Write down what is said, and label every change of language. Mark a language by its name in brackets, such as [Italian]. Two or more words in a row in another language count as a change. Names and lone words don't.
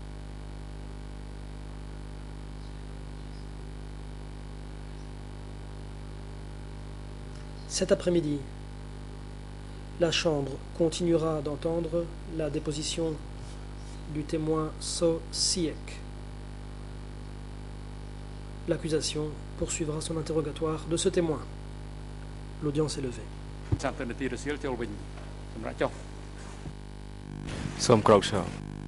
[French] Cet après-midi, la Chambre continuera d'entendre la déposition du témoin So Siek. L'accusation poursuivra son interrogatoire de ce témoin. L'audience est levée. [Khmer] ចាំទៅនាទីរសៀលចូលវិញសម្រាប់ចុះ សូមក្រោកឈរ